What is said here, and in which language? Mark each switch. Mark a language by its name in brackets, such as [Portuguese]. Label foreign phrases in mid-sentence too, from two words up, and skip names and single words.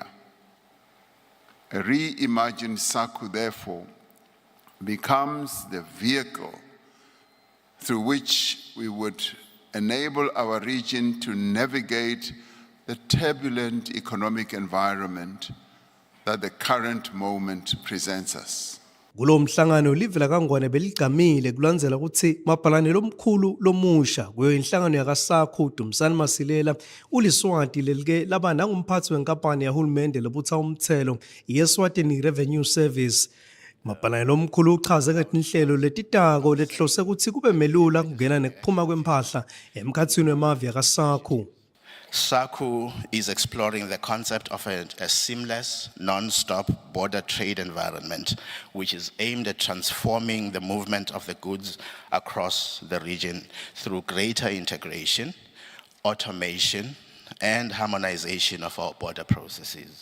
[English] A reimagined SACU, therefore, becomes the vehicle through which we would enable our region to navigate the turbulent economic environment that the current moment presents us. [Swati] Kulo mhlangano livela kangwane beligamile kulandzela ukuthi mabhalane lomkhulu lomusha kuyo inhlangano yakasakho Dumisani Masilela uLiswati lelike laba nangumphathi wenkampani yahulumende lebutha umthelo yeSwatini Revenue Service. Mabhalane lomkhulu uchaze ngetinhlelo letitako letihlose ukuthi kube melula kungena nekuphuma kwempahla emkhatsini wemave yakasakho. [English] SACU is exploring the concept of a seamless, non-stop border trade environment, which is aimed at transforming the movement of the goods across the region through greater integration, automation, and harmonization of our border processes.